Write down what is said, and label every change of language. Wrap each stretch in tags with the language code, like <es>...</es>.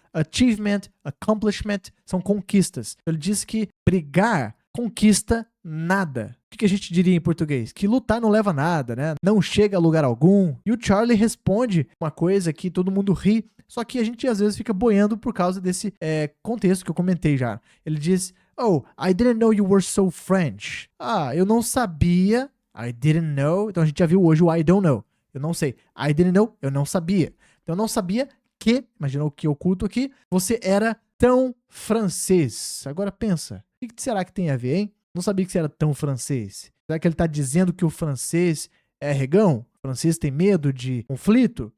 <pt>Achievement, accomplishment são conquistas. Ele diz que brigar conquista nada. O que a gente diria em português? Que lutar não leva a nada, né? Não chega a lugar algum. E o Charlie responde uma coisa que todo mundo ri, só que a gente às vezes fica boiando por causa desse contexto que eu comentei já. Ele diz,</pt> <en>oh, I didn't know you were so French.</en> <pt>Ah, eu não sabia.</pt> <en>I didn't know.</en> <pt>Então a gente já viu hoje o</pt> <en>I don't know.</en> <pt>eu não sei.</pt> <en>I didn't know,</en> <pt>eu não sabia. Então eu não sabia que, imagina o que oculto aqui, você era tão francês. Agora pensa, o que será que tem a ver, hein? Não sabia que você era tão francês. Será que ele tá dizendo que o francês é regão? O francês tem medo de conflito?</pt>